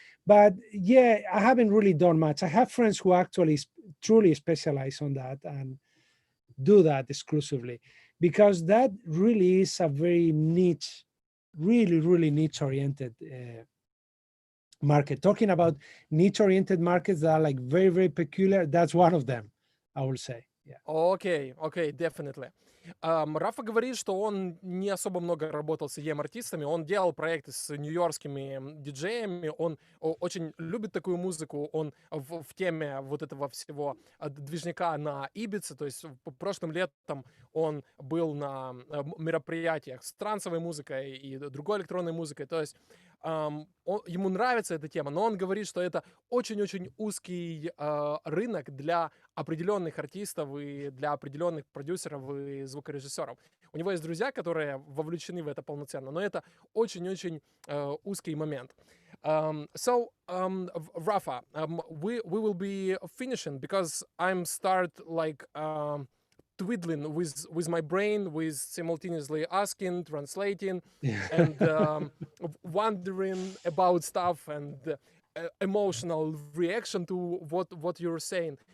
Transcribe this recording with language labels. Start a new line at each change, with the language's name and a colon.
English: But yeah, I haven't really done much. I have friends who actually truly specialize on that and do that exclusively, because that really is a very niche, really, really niche-oriented market. Talking about niche-oriented markets that are like very, very peculiar, that's one of them, I will say. Yeah. Okay, definitely.
Russian: Рафа говорит, что он не особо много работал с EDM-артистами, он делал проекты с нью-йоркскими диджеями, он очень любит такую музыку, он в теме вот этого всего движняка на Ибице, то есть прошлым летом он был на мероприятиях с трансовой музыкой и другой электронной музыкой, то есть ему нравится эта тема, но он говорит, что это очень-очень узкий рынок для определенных артистов и для определенных продюсеров и звукорежиссеров. У него есть друзья, которые вовлечены в это полноценно, но это очень-очень узкий момент.
English: So, Rafa, we will be finishing because I'm start like twiddling with my brain, with simultaneously asking, translating, and wondering about stuff and emotional reaction to what you're saying.